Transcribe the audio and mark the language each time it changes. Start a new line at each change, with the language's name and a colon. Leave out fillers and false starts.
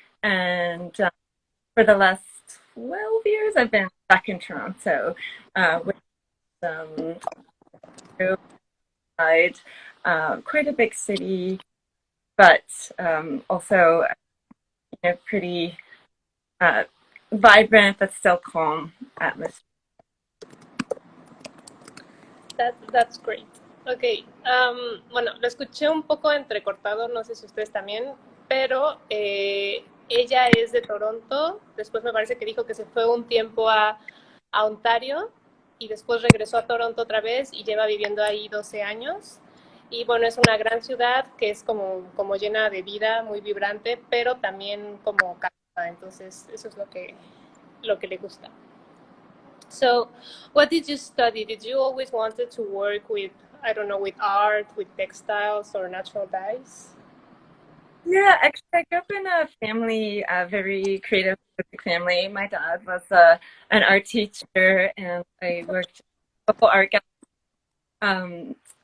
English: And for the last 12 years, I've been back in Toronto with quite a big city, but also pretty vibrant but still calm atmosphere. That's great.
Spanish: Ok, bueno, lo escuché un poco entrecortado, no sé si ustedes también, pero ella es de Toronto, después me parece que dijo que se fue un tiempo a Ontario y después regresó a Toronto otra vez y lleva viviendo ahí 12 años. Y bueno, es una gran ciudad que es como llena de vida, muy vibrante, pero también como calma, entonces eso es lo que le gusta.
English: So, what did you study? Did you always wanted to work with, I don't know, with art, with textiles, or natural dyes? Yeah, actually, I grew up in a family, a very creative family. My dad was an art teacher, and I worked at a couple art galleries.